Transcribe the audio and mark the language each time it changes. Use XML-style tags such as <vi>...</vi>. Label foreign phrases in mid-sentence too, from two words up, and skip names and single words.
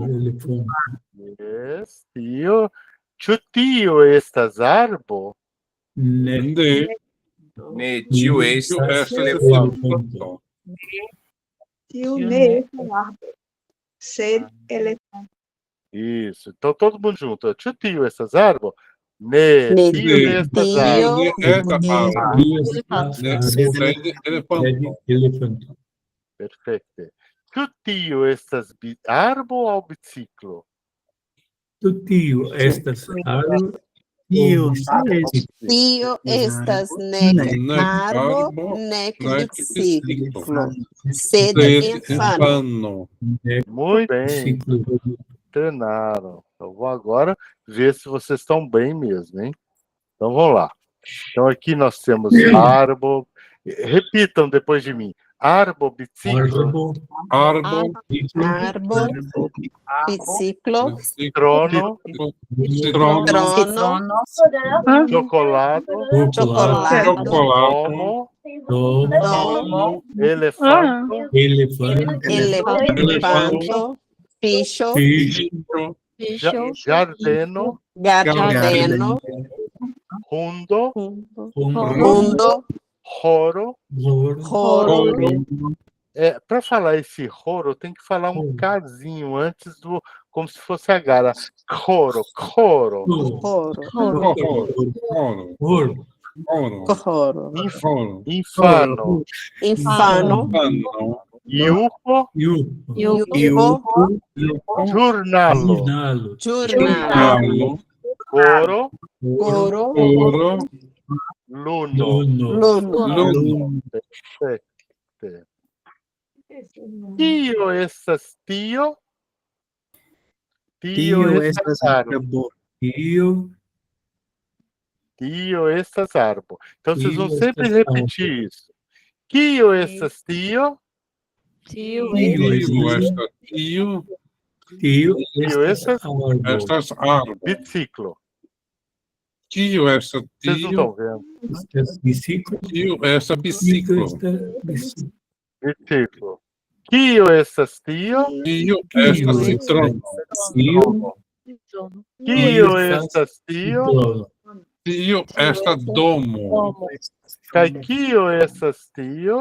<eo>Yes, tio. Ĉu tio estas arbo? Ne, tio estas elefanto. Tio ne estas arbo, sed elefanto.</eo> <pt>Isso. Então todo mundo junto.</pt> <eo>Ĉu tio estas arbo? Ne, tio ne estas arbo. Elefanto.</eo> <pt>Perfeito.</pt> <eo>Ĉu tio estas arbo aŭ biciklo? Ĉu tio estas arbo? Tio estas nek arbo, nek biciclo, sed infano.</eo> <pt>Muito bem. Treinaram. Eu vou agora ver se vocês estão bem mesmo, hein? Então vamos lá. Então aqui nós temos arbo. Repitam depois de mim.</pt> <eo>Arbo, biciclo. Arbo. Biciclo. Trono. Trono. Chocolate. Domo. Elefanto. Elefanto. Ficho. Giardeno. Rundo. Roro.</eo> <pt>Para falar esse roro, tem que falar um casinho antes do, como se fosse a gara.</pt> <eo>Coro. Infano. Iupo. Giornalo. Coro. Luno. Perfeito. Tio estas tio? Tio estas arbo. Tio estas arbo.</eo> <pt>Então vocês vão sempre repetir isso.</pt> <eo>Kio estas tio? Tio estas tio. Tio estas arbo. Biciclo. Tio esta tio.</eo> <pt>Vocês não estão vendo.</pt> <eo>Tio esta biciclo. Biciclo. Kio estas tio? Tio esta citrono. Kio estas tio? Tio esta domo. Kaj kio estas tio?</eo>